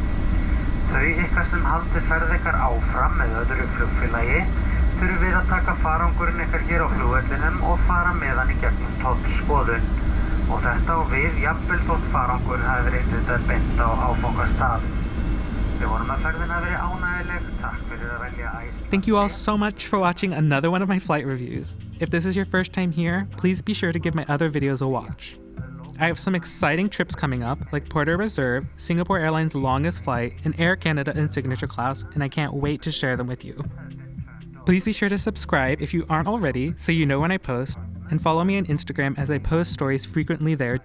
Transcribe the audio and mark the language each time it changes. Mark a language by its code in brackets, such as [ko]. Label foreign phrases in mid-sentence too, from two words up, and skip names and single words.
[is] Þau ykkar sem haldið ferð ykkar áfram með öðru flugfélagi þurfum við að taka farangurinn ykkar hér á flugvellinum og fara með hann í gegnum tollskoðun. Og þetta á við jafnvel þótt farangur hafi verið innritaður beint á áfangastað. Við vonum að ferðin hafi verið ánægjuleg. Takk fyrir að velja Iceland. [en] Thank you all so much for watching another one of my flight reviews. If this is your first time here, please be sure to give my other videos a watch. I have some exciting trips coming up, like Porter Reserve, Singapore Airlines' longest flight, and Air Canada in Signature Class, and I can't wait to share them with you. Please be sure to subscribe if you aren't already so you know when I post, and follow me on Instagram as I post stories frequently there too.